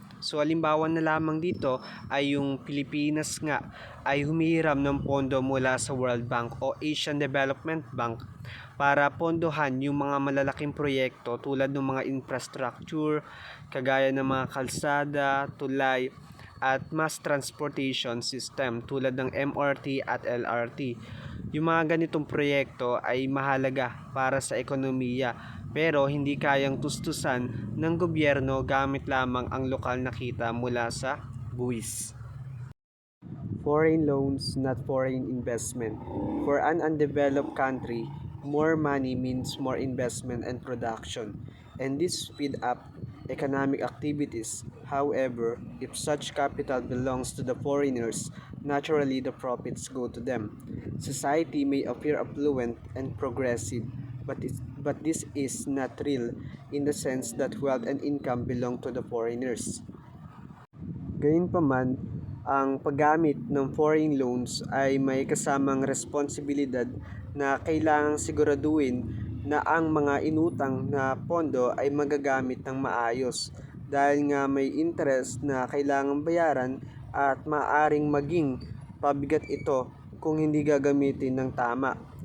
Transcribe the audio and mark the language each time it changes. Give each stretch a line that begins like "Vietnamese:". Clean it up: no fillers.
Filipino: So halimbawa na lamang dito ay yung Pilipinas nga ay humihiram ng pondo mula sa World Bank o Asian Development Bank para pondohan yung mga malalaking proyekto tulad ng mga infrastructure, kagaya ng mga kalsada, tulay, at mass transportation system tulad ng MRT at LRT. Yung mga ganitong proyekto ay mahalaga para sa ekonomiya pero hindi kayang tustusan ng gobyerno gamit lamang ang lokal na kita mula sa buwis.
English: Foreign loans, not foreign investment. For an undeveloped country, more money means more investment and production, and this speed up economic activities. However, if such capital belongs to the foreigners, naturally the profits go to them. Society may appear affluent and progressive, but this is not real in the sense that wealth and income belong to the foreigners.
Filipino: Gayunpaman, ang paggamit ng foreign loans ay may kasamang responsibilidad na kailangang siguraduhin na ang mga inutang na pondo ay magagamit ng maayos dahil nga may interest na kailangang bayaran at maaring maging pabigat ito kung hindi gagamitin ng tama.